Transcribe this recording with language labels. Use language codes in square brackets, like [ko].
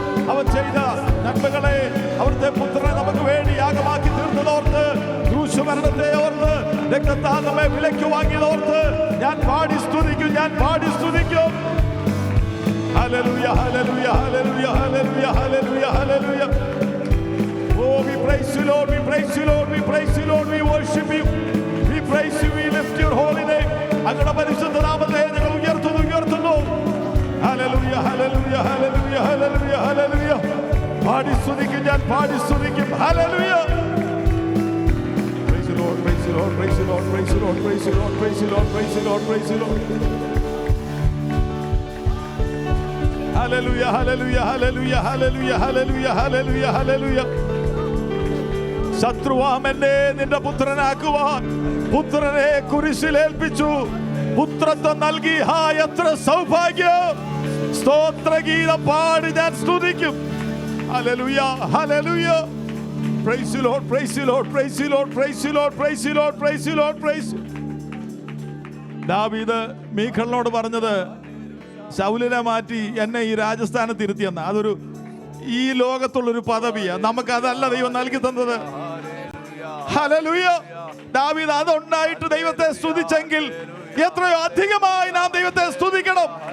[ml] അവൻ ചെയ്ത നന്മകളെ, അവിടുത്തെ പുത്രനെ നമുക്ക് വേണ്ടി യാഗമാക്കി തീർന്നതോർത്ത്, ക്രൂശുമരണത്തെ ഓർത്ത്, രക്തത്താൽ നമ്മെ വിലയ്ക്ക് വാങ്ങിയതോർത്ത് ഞാൻ പാടി സ്തുതിക്കും. ഞാൻ പാടി സ്തുതിക്കും. Hallelujah hallelujah hallelujah hallelujah hallelujah hallelujah. [en] Oh, we praise you Lord, we praise you Lord, we praise you Lord, we worship you, we praise you, we lift your holy name. [ml] അങ്ങയുടെ പരിശുദ്ധ നാമത്തെ ഞങ്ങൾ ഉയർത്തുന്നു ഉയർത്തുന്നു. Hallelujah hallelujah hallelujah hallelujah hallelujah. പാടി സ്തുതിക്കും. ഞാൻ പാടി സ്തുതിക്കും. Hallelujah. [en] Praise you Lord, praise you Lord, praise you Lord, praise you Lord, praise you Lord, praise you Lord, praise you Lord, praise you Lord. Hallelujah, hallelujah, hallelujah, hallelujah, hallelujah, hallelujah, hallelujah. [ml] ശത്രുവാം എന്നെ നിന്റെ പുത്രനാക്കുവാൻ പുത്രനെ കുരിശിലേൽപ്പിച്ചു. പുത്രത്വം നൽകി. ഹാ എത്ര സൗഭാഗ്യം. സ്തോത്രഗീതം പാടി ഞാൻ സ്തുതിക്കും. Hallelujah hallelujah. [en] Praise you Lord, praise you Lord, praise you Lord, praise you Lord, praise you Lord, praise you Lord, praise you. [ml] ദാവീദ് മീഖലിനോട് പറഞ്ഞത്, ശൗലിനെ മാറ്റി എന്നെ ഈ രാജസ്ഥാനത്ത് ഇരുത്തിയെന്ന്. അതൊരു ഈ ലോകത്തുള്ളൊരു പദവിയാണ്. നമുക്കതല്ല ദൈവം നൽകി തന്നത്. ഹല്ലേലൂയ. ദാവീദ് അതുണ്ടായിട്ട് ദൈവത്തെ സ്തുതിച്ചെങ്കിൽ എത്രയോ അധികമായി നാം ദൈവത്തെ സ്തുതിക്കണം.